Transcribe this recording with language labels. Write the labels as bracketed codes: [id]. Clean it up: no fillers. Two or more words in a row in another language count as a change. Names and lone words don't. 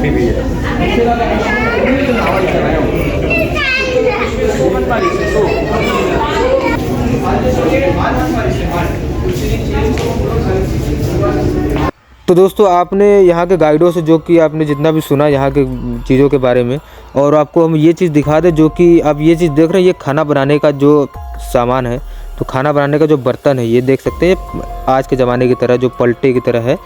[ko] 나와 있잖아요. 한 마리 있어서 한 마리 있어요. [hi] तो दोस्तों आपने यहाँ के गाइडों से जो कि आपने जितना भी सुना यहाँ के चीज़ों के बारे में, और आपको हम ये चीज़ दिखा दें जो कि आप ये चीज़ देख रहे हैं, ये खाना बनाने का जो सामान है, तो खाना बनाने का जो बर्तन है ये देख सकते हैं आज के ज़माने की तरह जो पलटे की तरह है।